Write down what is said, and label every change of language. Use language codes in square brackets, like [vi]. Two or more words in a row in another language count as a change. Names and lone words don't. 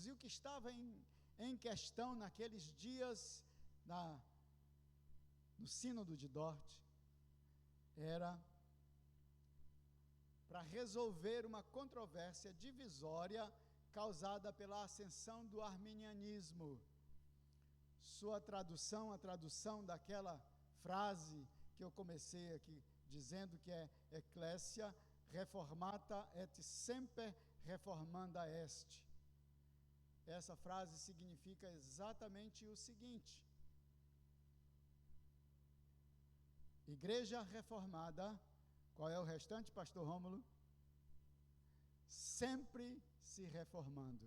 [pt] E o que estava em questão naqueles dias no Sínodo de Dort era para resolver uma controvérsia divisória causada pela ascensão do arminianismo. Sua tradução, a tradução daquela frase que eu comecei aqui dizendo, que é [la] Ecclesia reformata et semper reformanda est. [pt] Essa frase significa exatamente o seguinte: Igreja reformada. Qual é o restante, pastor Rômulo? Sempre se reformando.